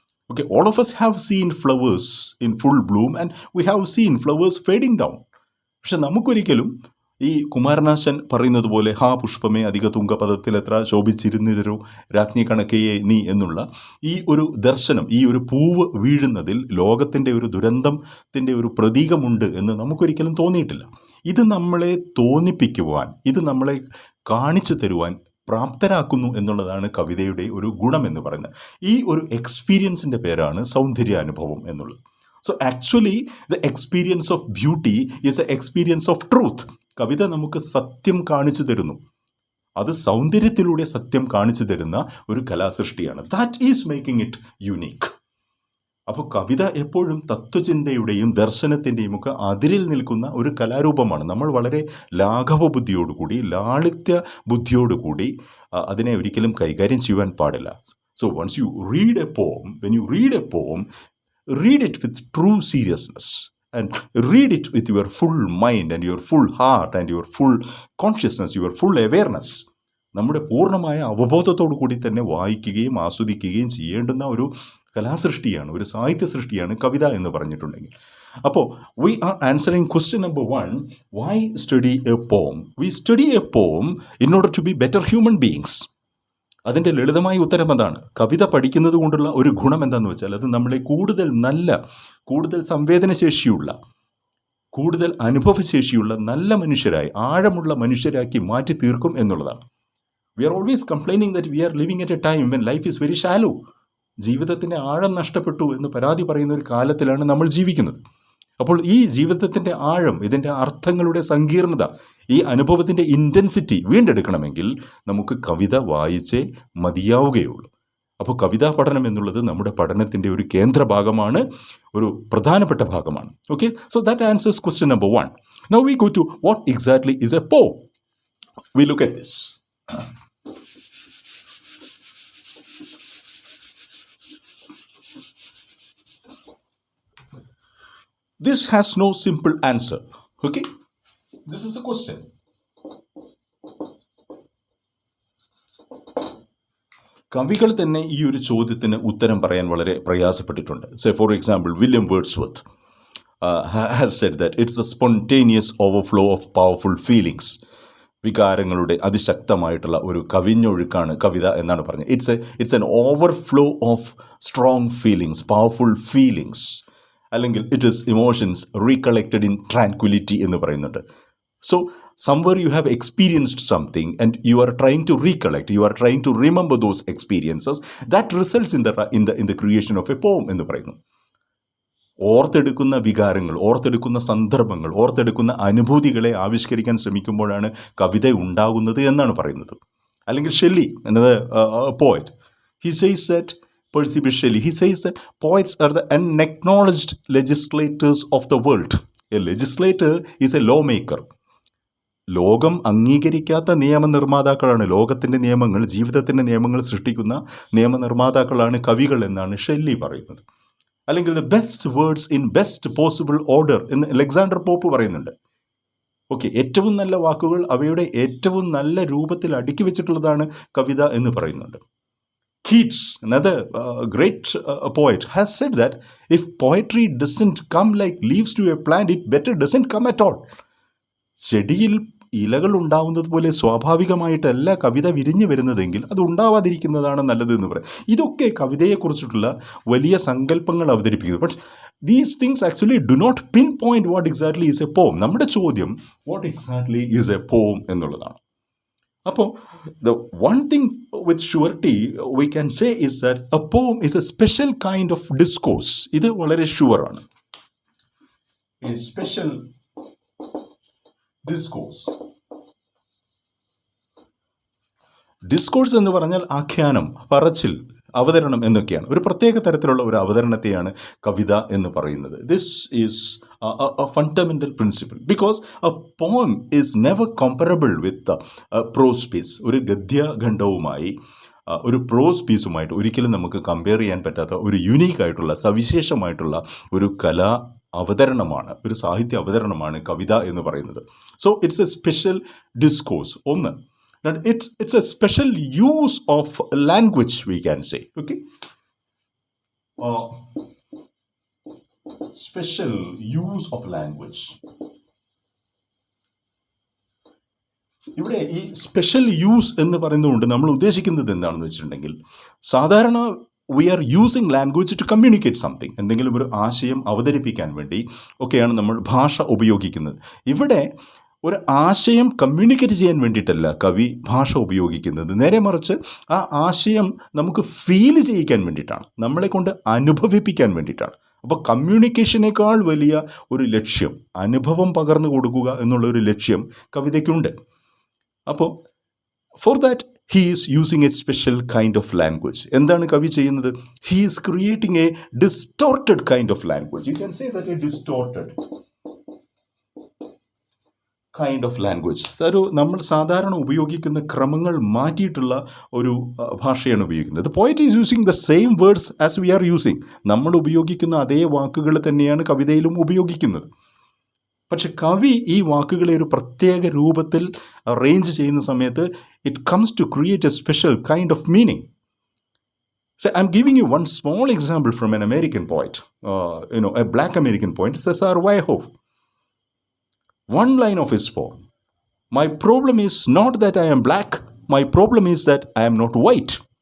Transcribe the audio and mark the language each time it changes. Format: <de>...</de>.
<en>Okay, all of us have seen flowers in full bloom and we have seen flowers fading down.</en> <ml>പക്ഷെ നമുക്കൊരിക്കലും ഈ കുമാരനാശൻ പറയുന്നത് പോലെ ഹാ പുഷ്പമേ അധിക തുങ്കപദത്തിലെത്ര ശോഭിച്ചിരുന്നിതരോ രാജ്ഞി കണക്കയെ നീ എന്നുള്ള ഈ ഒരു ദർശനം, ഈ ഒരു പൂവ് വീഴുന്നതിൽ ലോകത്തിൻ്റെ ഒരു ദുരന്തത്തിൻ്റെ ഒരു പ്രതീകമുണ്ട് എന്ന് നമുക്കൊരിക്കലും തോന്നിയിട്ടില്ല. ഇത് നമ്മളെ തോന്നിപ്പിക്കുവാൻ, ഇത് നമ്മളെ കാണിച്ചു തരുവാൻ പ്രാപ്തരാക്കുന്നു എന്നുള്ളതാണ് കവിതയുടെ ഒരു ഗുണം എന്ന് പറയുന്നത്. ഈ ഒരു എക്സ്പീരിയൻസിൻ്റെ പേരാണ് സൗന്ദര്യാനുഭവം എന്നുള്ളത്.</ml> <en>So actually the experience of beauty is a experience of truth.</en> <ml>കവിത നമുക്ക് സത്യം കാണിച്ചു തരുന്നു. അത് സൗന്ദര്യത്തിലൂടെ സത്യം കാണിച്ചു തരുന്ന ഒരു കലാസൃഷ്ടിയാണ്.</ml> <en>That is making it unique.</en> <ml>അപ്പോൾ കവിത എപ്പോഴും തത്വചിന്തയുടെയും ദർശനത്തിൻ്റെയും ഒക്കെ അതിരിൽ നിൽക്കുന്ന ഒരു കലാരൂപമാണ്. നമ്മൾ വളരെ ലാഘവ ബുദ്ധിയോടുകൂടി, ലാളിത്യ ബുദ്ധിയോടുകൂടി അതിനെ ഒരിക്കലും കൈകാര്യം ചെയ്യുവാൻ പാടില്ല.</ml> <en>So once you read a poem, when you read a poem, read it with true seriousness and read it with your full mind and your full heart and your full consciousness, your full awareness.</en> <ml>നമ്മുടെ പൂർണ്ണമായ അവബോധത്തോടു കൂടി തന്നെ വായിക്കുകയും ആസ്വദിക്കുകയും ചെയ്യേണ്ടുന്ന ഒരു കലാസൃഷ്ടിയാണ്, ഒരു സാഹിത്യ സൃഷ്ടിയാണ് കവിത എന്ന് പറഞ്ഞിട്ടുണ്ടെങ്കിൽ.</ml> <en>അപ്പോൾ we are answering question number 1, why study a poem? We study a poem in order to be better human beings.</en> <ml>അതിൻ്റെ ലളിതമായ ഉത്തരം അതാണ്. കവിത പഠിക്കുന്നത് കൊണ്ടുള്ള ഒരു ഗുണം എന്താണെന്ന് വെച്ചാൽ അത് നമ്മളെ കൂടുതൽ നല്ല, കൂടുതൽ സംവേദനശേഷിയുള്ള, കൂടുതൽ അനുഭവശേഷിയുള്ള നല്ല മനുഷ്യരായി, ആഴമുള്ള മനുഷ്യരാക്കി മാറ്റി തീർക്കും എന്നുള്ളതാണ്.</ml> <en>We are always complaining that we are living at a time when life is very shallow.</en> <ml>ജീവിതത്തിൻ്റെ ആഴം നഷ്ടപ്പെട്ടു എന്ന് പരാതി പറയുന്ന ഒരു കാലത്തിലാണ് നമ്മൾ ജീവിക്കുന്നത്. അപ്പോൾ ഈ ജീവിതത്തിൻ്റെ ആഴം, ഇതിൻ്റെ അർത്ഥങ്ങളുടെ സങ്കീർണത, ഈ അനുഭവത്തിൻ്റെ ഇൻറ്റൻസിറ്റി വീണ്ടെടുക്കണമെങ്കിൽ നമുക്ക് കവിത വായിച്ചേ മതിയാവുകയുള്ളൂ. അപ്പോൾ കവിതാ പഠനം എന്നുള്ളത് നമ്മുടെ പഠനത്തിൻ്റെ ഒരു കേന്ദ്ര ഭാഗമാണ്, ഒരു പ്രധാനപ്പെട്ട ഭാഗമാണ്.</ml> <en>Okay, so that answers question number 1. Now we go to what exactly is a poem. We look at this. This has no simple answer. Okay, this is the question.</en> <ml>കവികൾ തന്നെ ഈ ഒരു ചോദ്യത്തിന് ഉത്തരം പറയാൻ വളരെ പ്രയാസപ്പെട്ടിട്ടുണ്ട്.</ml> <en>Say for example William Wordsworth has said that it's a spontaneous overflow of powerful feelings.</en> <ml>വികാരങ്ങളുടെ അതിശക്തമായിട്ടുള്ള ഒരു കവിഞ്ഞൊഴുക്കാണ് കവിത എന്നാണ് പറഞ്ഞത്.</ml> <en>It's an overflow of strong feelings, powerful feelings. അല്ലെങ്കിൽ it is emotions recollected in tranquillity എന്ന് പറയുന്നുണ്ട്. So somewhere you have experienced something and you are trying to recollect, you are trying to remember those experiences, that results in the creation of a poem എന്ന് പറയുന്നു.</en> <ml>ഓർത്തെടുക്കുന്ന വികാരങ്ങൾ, ഓർത്തെടുക്കുന്ന സന്ദർഭങ്ങൾ, ഓർത്തെടുക്കുന്ന അനുഭൂതികളെ ആവിഷ്കരിക്കാൻ ശ്രമിക്കുമ്പോഴാണ് കവിത ഉണ്ടാകുന്നത് എന്നാണ് പറയുന്നത്.</ml> <en>അല്ലെങ്കിൽ ഷെല്ലി എന്നത് poet, he says that Percy B. Shelley, he says that poets are the unacknowledged legislators of the world. A legislator is a lawmaker.</en> <ml>ലോകം അംഗീകരിക്കാത്ത നിയമനിർമ്മാതാക്കളാണ്. ലോകത്തിൻ്റെ നിയമങ്ങൾ, ജീവിതത്തിൻ്റെ നിയമങ്ങൾ സൃഷ്ടിക്കുന്ന നിയമനിർമ്മാതാക്കളാണ് കവികൾ എന്നാണ് ഷെല്ലി പറയുന്നത്.</ml> <en>അല്ലെങ്കിൽ the best words in best possible order</en> <ml>എന്ന് അലക്സാണ്ടർ പോപ്പ് പറയുന്നുണ്ട്. ഓക്കെ, ഏറ്റവും നല്ല വാക്കുകൾ അവയുടെ ഏറ്റവും നല്ല രൂപത്തിൽ അടുക്കി വെച്ചിട്ടുള്ളതാണ് കവിത എന്ന് പറയുന്നുണ്ട്.</ml> <en>Keats, another great poet, has said that if poetry doesn't come like leaves to a plant, it better doesn't come at all.</en> <ml>ചെടിയിൽ ഇലകൾ ഉണ്ടാവുന്നത് പോലെ സ്വാഭാവികമായിട്ടല്ല കവിത വിരിഞ്ഞു വരുന്നതെങ്കിൽ അത് ഉണ്ടാവാതിരിക്കുന്നതാണ് നല്ലത് എന്ന് പറയും. ഇതൊക്കെ കവിതയെക്കുറിച്ചിട്ടുള്ള വലിയ സങ്കല്പങ്ങൾ അവതരിപ്പിക്കുന്നത്.</ml> <en>But these things actually do not pinpoint what exactly is a poem.</en> <ml>നമ്മുടെ ചോദ്യം</ml> <en>what exactly is a poem</en> <ml>എന്നുള്ളതാണ്.</ml> <en>അപ്പോൾ the one thing with surety we can say is that a poem is a special kind of discourse.</en> <ml>ഇത് വളരെ sure ആണ്.</ml> <en>A special discourse.</en> <ml>Discourse എന്ന് പറഞ്ഞാൽ ആഖ്യാനം, പറച്ചിൽ, അവതരണം എന്നൊക്കെയാണ്. ഒരു പ്രത്യേക തരത്തിലുള്ള ഒരു അവതരണത്തെയാണ് കവിത എന്ന് പറയുന്നത്.</ml> <en>This is a fundamental principle because a poem is never comparable with a prose piece.</en> <ml>ഒരു ഗദ്യഖണ്ഡവുമായി ഒരു പ്രോസ് പീസുമായിട്ട് ഒരിക്കലും നമുക്ക് കമ്പയർ ചെയ്യാൻ പറ്റാത്ത ഒരു യുണീക്കായിട്ടുള്ള സവിശേഷമായിട്ടുള്ള ഒരു കലാ അവതരണമാണ്, ഒരു സാഹിത്യ അവതരണമാണ് കവിത എന്ന് പറയുന്നത്.</ml> <en>So it's a special discourse. ഒന്ന്, it's a special use of language, we can say. Okay, special use of language.</en> <ml>ഇവിടെ ഈ സ്പെഷ്യൽ യൂസ് എന്ന് പറയുന്നതുകൊണ്ട് നമ്മൾ ഉദ്ദേശിക്കുന്നത് എന്താണെന്ന് വെച്ചിട്ടുണ്ടെങ്കിൽ, സാധാരണ</ml> <en>We are using language to communicate something.</en> <ml>എന്തെങ്കിലും ഒരു ആശയം അവതരിപ്പിക്കാൻ വേണ്ടി ഒക്കെയാണ് നമ്മൾ ഭാഷ ഉപയോഗിക്കുന്നത്. ഇവിടെ ഒരു ആശയം കമ്മ്യൂണിക്കേറ്റ് ചെയ്യാൻ വേണ്ടിയിട്ടല്ല കവി ഭാഷ ഉപയോഗിക്കുന്നത്. നേരെ മറിച്ച് ആ ആശയം നമുക്ക് ഫീൽ ചെയ്യിക്കാൻ വേണ്ടിയിട്ടാണ്, നമ്മളെ കൊണ്ട് അനുഭവിപ്പിക്കാൻ വേണ്ടിയിട്ടാണ്. അപ്പോൾ കമ്മ്യൂണിക്കേഷനേക്കാൾ വലിയ ഒരു ലക്ഷ്യം, അനുഭവം പകർന്നു കൊടുക്കുക എന്നുള്ളൊരു ലക്ഷ്യം കവിതയ്ക്കുണ്ട്.</ml> <en>അപ്പോൾ for that he is using a special kind of language.</en> <ml>എന്താണ് കവി ചെയ്യുന്നത്?</ml> <en>He is creating a distorted kind of language. You can say that a distorted kind of language.</en> <ml>ഒരു നമ്മൾ സാധാരണ ഉപയോഗിക്കുന്ന ക്രമങ്ങൾ മാറ്റിയിട്ടുള്ള ഒരു ഭാഷയാണ് ഉപയോഗിക്കുന്നത്.</ml> <en>The poet is using the same words as we are using.</en> <ml>നമ്മൾ ഉപയോഗിക്കുന്ന അതേ വാക്കുകൾ തന്നെയാണ് കവിതയിലും ഉപയോഗിക്കുന്നത്. പക്ഷെ കവി ഈ വാക്കുകളെ ഒരു പ്രത്യേക രൂപത്തിൽ അറേഞ്ച് ചെയ്യുന്ന സമയത്ത്</ml> <en>It comes to create a special kind of meaning. So I'm giving you one small example from an American poet, a black American poet, Cesar Vallejo. One line of his poem, "My problem is not that I am black, my problem is that I am not white."</en>